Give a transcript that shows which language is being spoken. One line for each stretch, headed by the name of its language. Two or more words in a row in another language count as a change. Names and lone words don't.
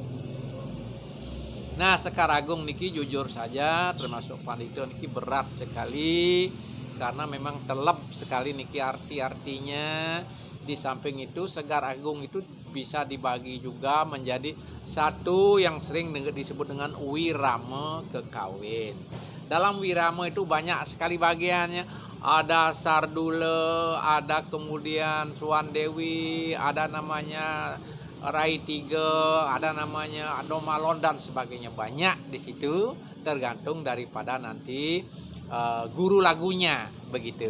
Indonesian: Nah, Sekar Agung niki jujur saja termasuk pandito niki berat sekali karena memang telep sekali niki arti-artinya. Di samping itu Sekar Agung itu bisa dibagi juga menjadi satu yang sering disebut dengan wirama kekawin. Dalam wirama itu banyak sekali bagiannya. Ada Sardule, ada kemudian Suwan Dewi, ada namanya Rai Tiga, ada namanya Adomalon dan sebagainya. Banyak di situ tergantung daripada nanti guru lagunya begitu.